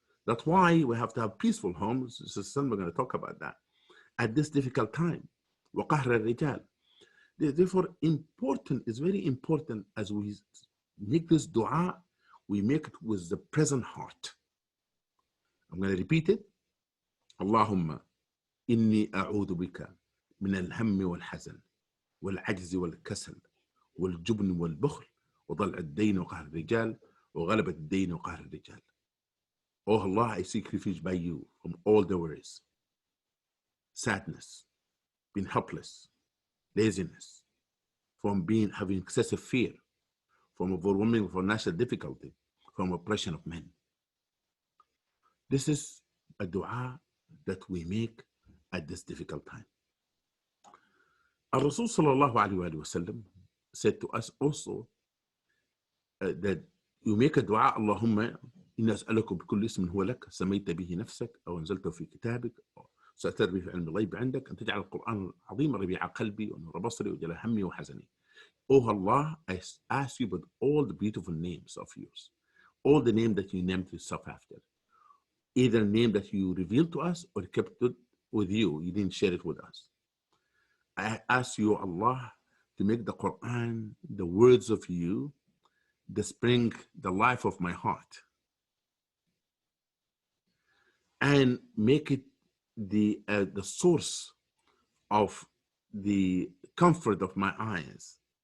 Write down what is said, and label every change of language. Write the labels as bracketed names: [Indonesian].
[English] That's why we have to have peaceful homes. Sister, we're going to talk about that at this difficult time. [Arabic] وقهر الرجال. [English] Therefore, important is very important as we make this dua, we make it with the present heart. I'm going to repeat it. [Arabic] اللهم إني أعوذ بك من الهم والحزن والعجز والكسل والجبن والبخل وضلع الدين وقهر الرجال وغلبة الدين وقهر الرجال. [English] Oh Allah, I seek refuge by you from all the worries, sadness, being helpless, laziness, from having excessive fear, from overwhelming financial difficulty, from oppression of men. This is a dua that we make at this difficult time. Rasul sallallahu alayhi wa sallam said to us also that you make a dua, Allahumma [Arabic] إني أسألك بكل اسم هو لك سميت به نفسك أو أنزلته في كتابك أو سأتر به في علم الغيب عندك أن تجعل القرآن العظيم ربيع قلبي ونور بصري وجلاء همي وحزني. [English] Oh Allah, I ask you with all the beautiful names of yours, all the names that you named yourself after, either name that you revealed to us or kept it with you, you didn't share it with us. I ask you, Allah, to make the Quran, the words of you, the spring, the life of my heart, and make it the source of the comfort of my eyes.